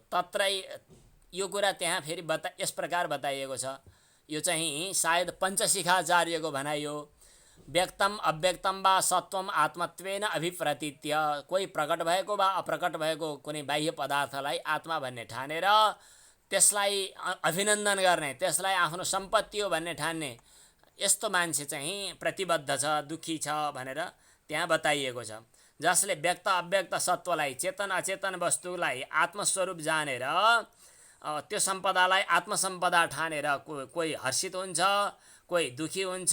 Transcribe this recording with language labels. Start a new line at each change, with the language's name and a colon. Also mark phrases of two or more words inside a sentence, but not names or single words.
Nepali: तत्रै यो कुरा त्यहाँ फेरि यस प्रकार बताइएको छ। यो चाहिँ सायद पञ्चशिखाचार्यको भनाइ हो।
Sanskrit: व्यक्तम अव्यक्तम वा सत्वम आत्मत्वेन अभिप्रतीत्य,
Nepali: कोही प्रकट भएको वा अप्रकट भएको कुनै बाह्य पदार्थलाई आत्मा भन्ने ठानेर त्यसलाई अभिनन्दन गर्ने, त्यसलाई आफ्नो सम्पत्ति हो भन्ने ठान्ने, यस्तो मान्छे चाहिँ प्रतिबद्ध छ, दुःखी छ भनेर त्यहाँ बताइएको छ। जसले व्यक्त अव्यक्त सत्वलाई, चेतन अचेतन वस्तुलाई आत्मस्वरूप जानेर त्यो सम्पदालाई आत्मसम्पदा ठानेर कोही हर्षित हुन्छ, कोही दुःखी हुन्छ।